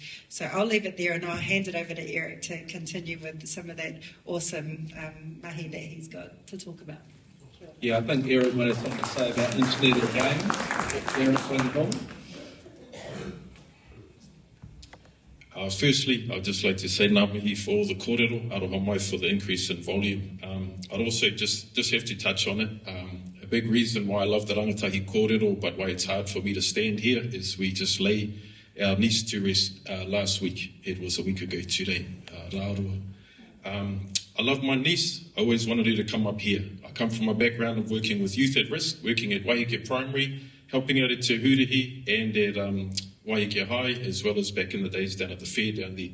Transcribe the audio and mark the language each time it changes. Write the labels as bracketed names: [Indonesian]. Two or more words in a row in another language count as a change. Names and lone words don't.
[English] So I'll leave it there and I'll hand it over to Eric to continue with some of that awesome mahi that he's got to talk about. Yeah, I think Eric might have something to say about internet or games. Eric, bring it on. Firstly, I'd just like to say [Māori] ngā mihi [English] for all the kōrero, [Māori] aroha mai [English] for the increase in volume. I'd also just have to touch on it. A big reason why I love the [Māori] rangatahi kōrero, [English] but why it's hard for me to stand here, is we just lay our niece to rest last week. It was a week ago today, Rārua. I love my niece. I always wanted her to come up here. I come from a background of working with youth at risk, working at Waiheke Primary, helping out at Te Hurihi and at Waiheke High, as well as back in the days down at the fair down there.